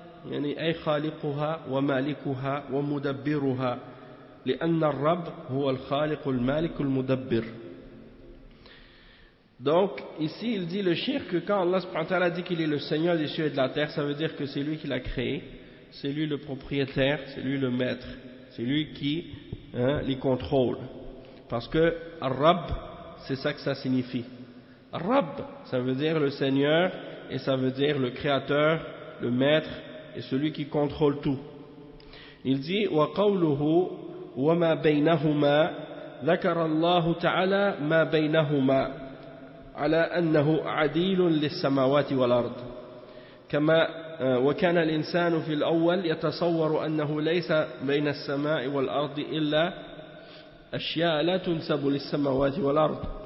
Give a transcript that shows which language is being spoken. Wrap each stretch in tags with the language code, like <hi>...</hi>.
<ar>يعني أي خالقها ومالكها ومدبرها، لأن الرب هو الخالق المالك المدبر.</ar> <fr>Donc ici il dit le shirk que quand Allah subhanahu wa ta'ala dit qu'il est le Seigneur des cieux et de la terre, ça veut dire que c'est lui qui l'a créé, c'est lui le propriétaire, c'est lui le maître, c'est lui qui les contrôle. Parce que Rabb, c'est ça que ça signifie. Rabb, ça veut dire le Seigneur et ça veut dire le Créateur, le Maître et celui qui contrôle tout. Il dit</fr> <ar>wa qawluhu wa ma baynahuma dhakara Allah ta'ala ma baynahuma على أنه عديل للسماوات والأرض كما وكان الإنسان في الأول يتصور أنه ليس بين السماء والأرض إلا أشياء لا تنسب للسماوات والأرض</ar>